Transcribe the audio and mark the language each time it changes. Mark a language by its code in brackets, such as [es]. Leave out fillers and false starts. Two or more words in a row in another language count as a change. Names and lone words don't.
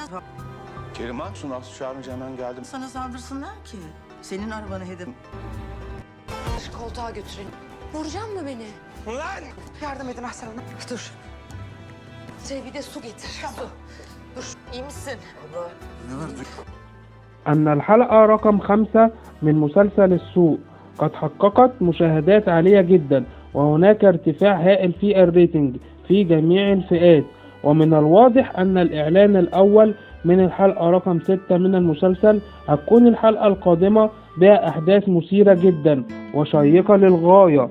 [tr] Kerim ha, şunu çağırınca hemen geldim. sana saldırsınlar ki? Senin arabanı hedef... Şu koltuğa götürelim. Vuracak mı beni? Yardım edin Ahsen Hanım. Dur. Bir de su getir. Su. Dur. İyi misin? [ar] أن الحلقة رقم 5 من مسلسل السوق قد حققت مشاهدات عالية جدا، وهناك ارتفاع هائل في الريتنج في جميع الفئات. ومن الواضح أن الإعلان الأول من الحلقة رقم 6 من المسلسل هتكون الحلقة القادمة بها أحداث مثيرة جدا وشيقة للغاية.